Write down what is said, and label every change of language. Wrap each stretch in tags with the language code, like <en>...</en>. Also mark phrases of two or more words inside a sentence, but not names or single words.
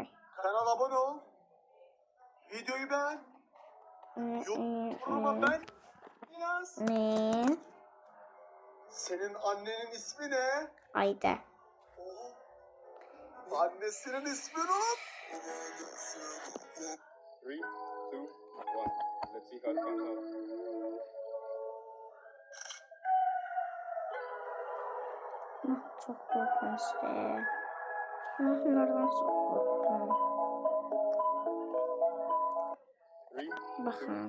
<tr>Kanala abone ol. Videoyu beğen. Yoruma ben yaz. Ne? Senin annenin ismi ne? Ayda. Annesinin ismini unut. 3, 2, 1.</tr> <en>Let's see how it comes out.</en> <tr>Çok korkunçtu. Bunlardan çok korktum.</tr> <az>Baxın.</az>